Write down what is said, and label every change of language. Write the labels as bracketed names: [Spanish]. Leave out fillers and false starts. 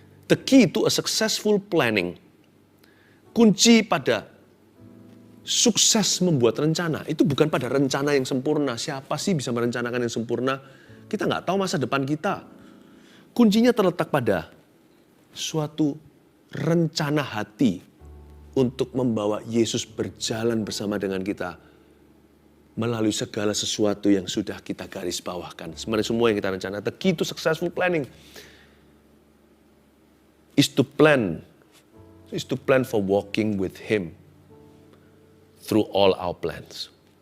[English] The key to a successful planning. [Indonesian] Kunci pada sukses membuat rencana. Itu bukan pada rencana yang sempurna. Siapa sih bisa merencanakan yang sempurna? Kita nggak tahu masa depan kita. Kuncinya terletak pada suatu rencana hati untuk membawa Yesus berjalan bersama dengan kita melalui segala sesuatu yang sudah kita garis bawahkan. Sebenarnya semua yang kita rencana. [English] The key to successful planning is to plan for walking with Him through all our plans.